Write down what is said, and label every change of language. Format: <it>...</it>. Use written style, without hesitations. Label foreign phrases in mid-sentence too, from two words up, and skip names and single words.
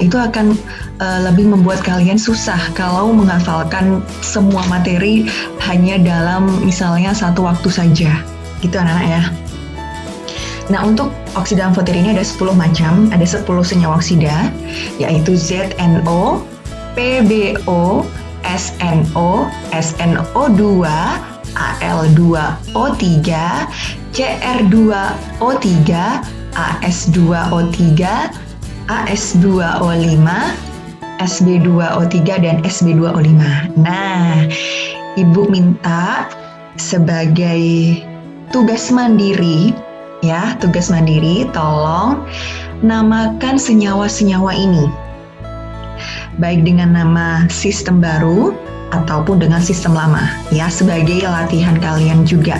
<id>Itu akan lebih membuat kalian susah kalau menghafalkan semua materi hanya dalam misalnya satu waktu saja. Gitu anak-anak ya. Nah, untuk oksida amfoter ini ada 10 macam, ada 10 senyawa oksida, yaitu ZNO, PBO, SNO, SNO2, Al2O3, Cr2O3, As2O3, As2O5, Sb2O3, dan Sb2O5. Nah, Ibu minta sebagai tugas mandiri, ya, tugas mandiri, tolong namakan senyawa-senyawa ini, baik dengan nama sistem baru ataupun dengan sistem lama, ya, sebagai latihan kalian juga.</id>